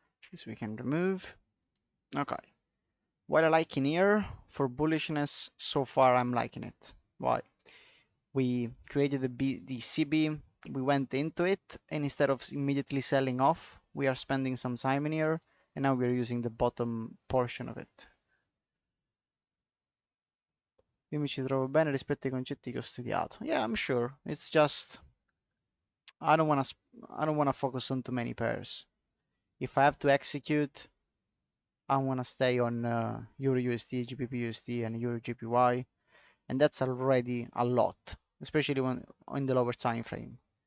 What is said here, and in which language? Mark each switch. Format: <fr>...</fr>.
<en>This we can remove. Okay. What I like in here for bullishness, so far I'm liking it. Why? We created the CB, we went into it, and instead of immediately selling off, we are spending some time in here, and now we're using the bottom portion of it.</en> <it>Io mi ci trovo bene rispetto ai concetti che ho studiato.</it> <en>Yeah, I'm sure. It's just I don't want to focus on too many pairs. If I have to execute, I want to stay on Euro USD, GBP USD, and Euro GPY, and that's already a lot, especially when in the lower time frame.</en>